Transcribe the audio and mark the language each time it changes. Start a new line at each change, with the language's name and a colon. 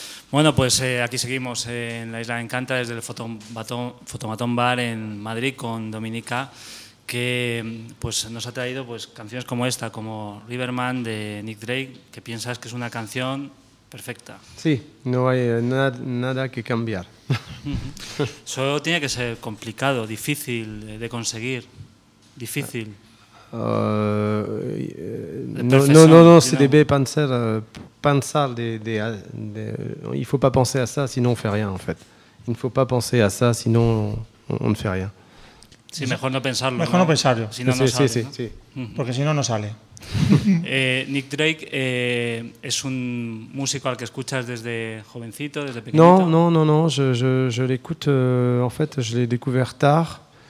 Spanish: Bueno, pues aquí seguimos en la Isla de Encanta desde el Fotomatón Bar en Madrid con Dominica, que pues nos ha traído pues canciones como esta, como Riverman de Nick Drake, que piensas que es una canción perfecta. Sí, no hay nada que cambiar. Solo tiene que ser complicado, difícil de conseguir, difícil. No, se debe pensar... Pensar de,
French: il ne faut pas penser à ça, sinon on ne fait rien, en fait. Il ne faut pas penser à ça, sinon on ne fait rien.
Spanish: Sí, mejor no pensarlo. Mejor no pensarlo. Si no, no sale. Sí, sí, ¿no? Sí. Porque si no, no sale. Nick Drake es un músico al que escuchas desde jovencito, desde pequeñito. No.
French: Je l'écoute, en fait, je l'ai découvert tard.